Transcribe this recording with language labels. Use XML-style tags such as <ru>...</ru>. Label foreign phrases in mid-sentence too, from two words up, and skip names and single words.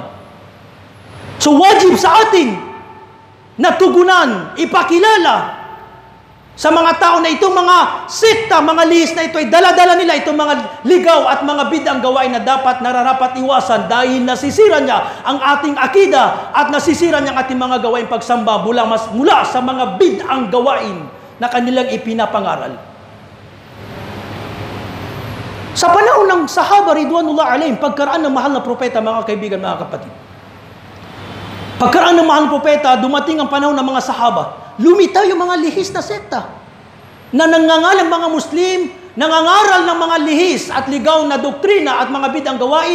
<tl>So wajib sa atin na tugunan, ipakilala sa mga tao na itong mga sekta, mga lihis na ito ay dala-dala nila itong mga ligaw at mga bid'ang gawain na dapat nararapat iwasan dahil nasisira niya ang ating akida at nasisira niya ang ating mga gawain pagsamba mula sa mga bid'ang gawain na kanilang ipinapangaral. Sa panahon ng sahaba,</tl> <ar>رضوان الله عليهم,</ar> <tl>pagkaraan ng mahal na propeta, mga kaibigan, mga kapatid. Pagkaraan ng mahal na propeta, dumating ang panahon ng mga sahaba. Lumitaw yung mga lihis na sekta na nangangalang mga Muslim, nangangaral ng mga lihis at ligaw na doktrina at mga bid'ang gawain.</tl>